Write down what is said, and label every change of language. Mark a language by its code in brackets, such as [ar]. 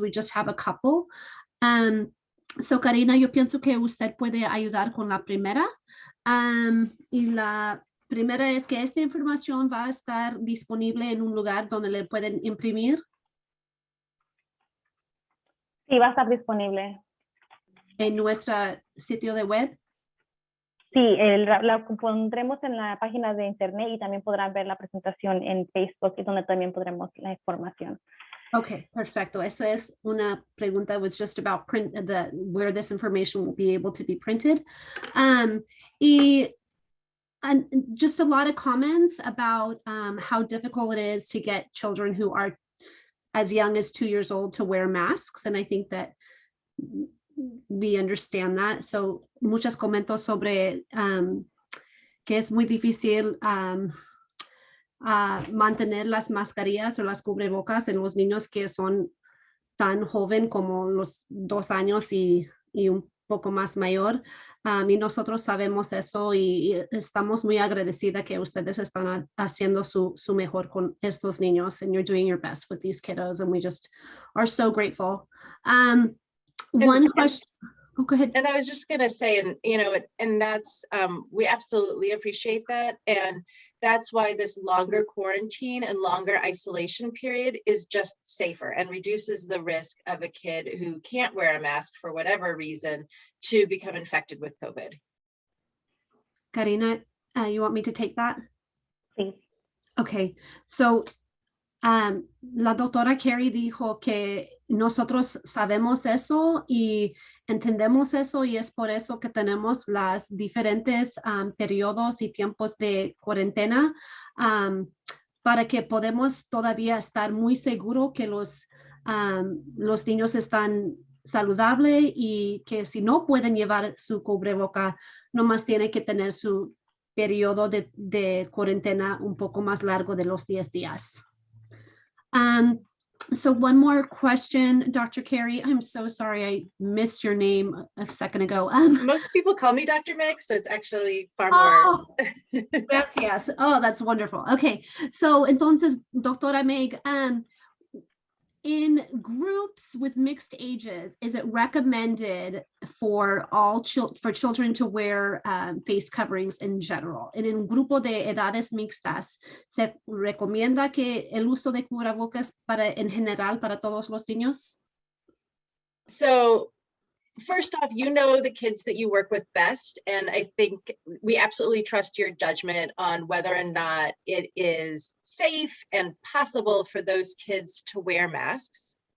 [en] We just have a couple. [es] So Karina, yo pienso que usted puede ayudar con la primera. Y la primera es que esta información va a estar disponible en un lugar donde le pueden imprimir. Sí, va a estar disponible. En nuestro sitio de web. Sí, la pondremos en la página de internet y también podrán ver la presentación en Facebook y donde también podremos la información. Okay, perfecto. Eso es una pregunta. [en] It was just about where this information will be able to be printed. And just a lot of comments about how difficult it is to get children who are as young as 2 years old to wear masks. And I think that we understand that. [es] So muchos comentarios sobre que es muy difícil mantener las mascarillas o las cubrebocas en los niños que son tan joven como los 2 años y un poco más mayor. Y nosotros sabemos eso y estamos muy agradecidas que ustedes están haciendo su mejor con estos niños, [en] and you're doing your best with these kiddos, and we just are so grateful. One question. Oh, go ahead. And I was just going to say, and that's, we absolutely appreciate that. And that's why this longer quarantine and longer isolation period is just safer and reduces the risk of a kid who can't wear a mask for whatever reason to become infected with COVID. Karina, you want me to take that? [es] Sí. Okay, so la doctora Carey dijo que nosotros sabemos eso y entendemos eso y es por eso que tenemos las diferentes periodos y tiempos de cuarentena para que podemos todavía estar muy seguros que los niños están saludables y que si no pueden llevar su cubreboca, nomás tiene que tener su periodo de cuarentena un poco más largo de los 10 días. [en] So one more question, Dr. Carey. I'm so sorry I missed your name a second ago. Most people call me Dr. Meg, so it's actually far more. Gracias. Oh, that's wonderful. Okay, so entonces, Doctora Meg, in groups with mixed ages, is it recommended for children to wear face coverings in general? [es] En un grupo de edades mixtas, ¿se recomienda que el uso de cubrebocas en general para todos los niños? [en] So first off, you know the kids that you work with best, and I think we absolutely trust your judgment on whether or not it is safe and possible for those kids to wear masks.